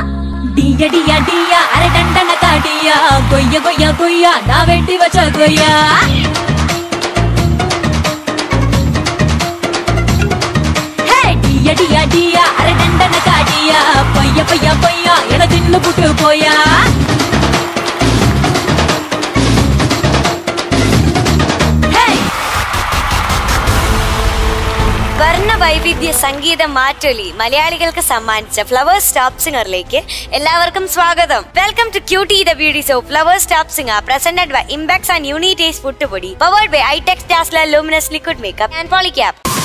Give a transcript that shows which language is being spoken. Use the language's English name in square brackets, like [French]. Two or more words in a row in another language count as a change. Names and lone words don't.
[Tamil] டியா டியா டியா அரை டண்டன காடியா. கொய்யா கொய்யா கொய்யா நான் வெட்டி வச்ச கொய்யா. டியா டியா டியா அரை டண்டன காடியா. பையா பையா பையா என தின்னு புட்டு போயா. [Malayalam] വർണ്ണ വൈവിധ്യ സംഗീത മാറ്റൊലി മലയാളികൾക്ക് സമ്മാനിച്ച ഫ്ലവേഴ്സ് ടോപ്പ് സിംഗറിലേക്ക് എല്ലാവർക്കും സ്വാഗതം. [English] Welcome to cutie the beauty show Flowers Top Singer presented by Impex and Unitase puttupodi powered by Itex Dazzler luminous liquid makeup and Polycap.